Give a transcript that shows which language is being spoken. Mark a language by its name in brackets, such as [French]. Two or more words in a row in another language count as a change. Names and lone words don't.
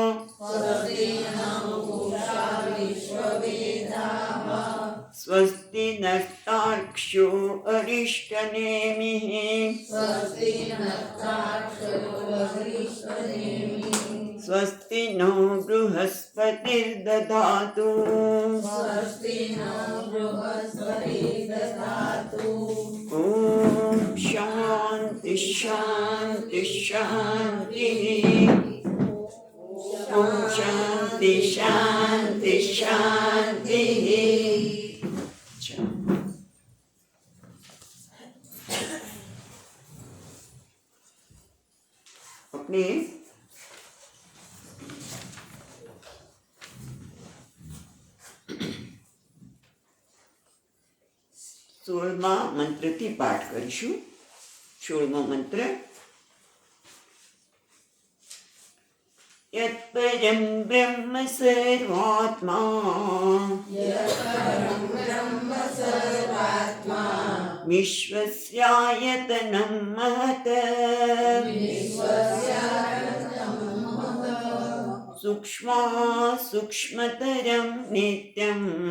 [Sanskrit] स्वस्ति नस्तार्क्ष्यो अरिष्टनेमिः स्वस्ति नो बृहस्पतिर्दधातु ॐ शान्ति शान्ति शान्तिः। ॐ शान्ति शान्ति शान्तिः। [Gujarati] अपने 16મા મંત્રથી પાઠ કરીશું। [Sanskrit] 16મો મંત્ર यत्परं ब्रह्म सर्वात्मा विश्वस्यायतनं महत् सूक्ष्मा सूक्ष्मतरं नित्यं